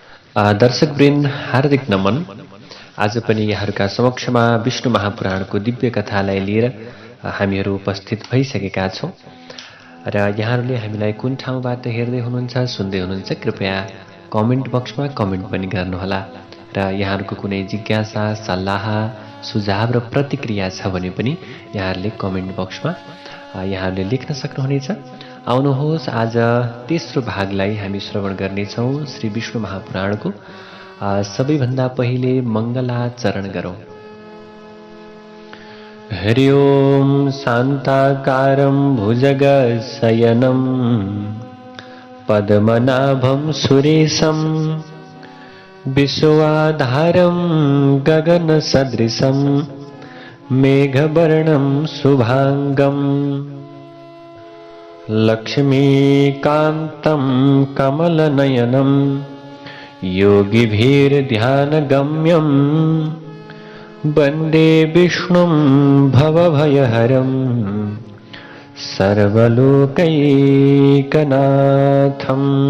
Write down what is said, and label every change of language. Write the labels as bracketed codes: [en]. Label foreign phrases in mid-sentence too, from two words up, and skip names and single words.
[ne] दर्शकवृन्द हार्दिक नमन। आज पनि यहाँहरूका समक्षमा विष्णु महापुराणको दिव्य कथालाई लिएर हामीहरू उपस्थित भइसकेका छौँ र यहाँहरूले हामीलाई कुन ठाउँबाट हेर्दै हुनुहुन्छ, सुन्दै हुनुहुन्छ, कृपया [en] comment box [ne] कमेन्ट पनि गर्नुहोला र यहाँहरूको कुनै जिज्ञासा, सल्लाह, सुझाव र प्रतिक्रिया छ भने पनि यहाँहरूले [en] comment box [ne] यहाँहरूले लेख्न सक्नुहुनेछ। आउनुहोस्, आज तेस्रो भागलाई हामी श्रवण गर्नेछौँ श्री विष्णु महापुराणको। सबैभन्दा पहिले मङ्गलाचरण गरौँ। [sa] हरि ओम शान्ताकारं भुजगशयनं पद्मनाभं सुरेशं विश्वाधारं गगनसदृशं मेघवर्णं शुभांगम् लक्ष्मीकान्तं कमलनयनं योगिभिर्ध्यानगम्यं वन्दे विष्णुं भवभयहरं सर्वलोकैकनाथम्।